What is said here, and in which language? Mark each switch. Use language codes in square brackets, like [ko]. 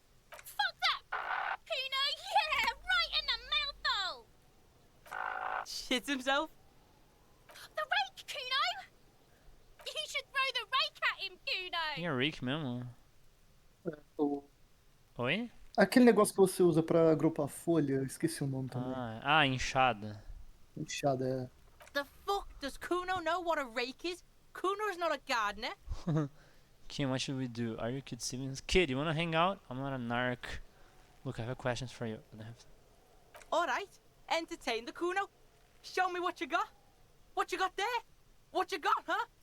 [en] Fuck that! Kuno, yeah! Right in the mouthhole! Shits himself? The rake, Kuno! You should throw the rake at him, Kuno! You're rake [pt] mesmo. Oi? Aquele negócio que você usa pra agrupar folha, esqueci o nome também. Ah, enxada. Enxada, é. [en] The fuck? Does Kuno know what a rake is? Kuno's not a gardener. Kim, what should we do? Are you kid siblings? Kid, you wanna hang out? I'm not a narc. Look, I have questions for you. Alright, entertain the Kuno. Show me what you got. What you got there? What you got, huh?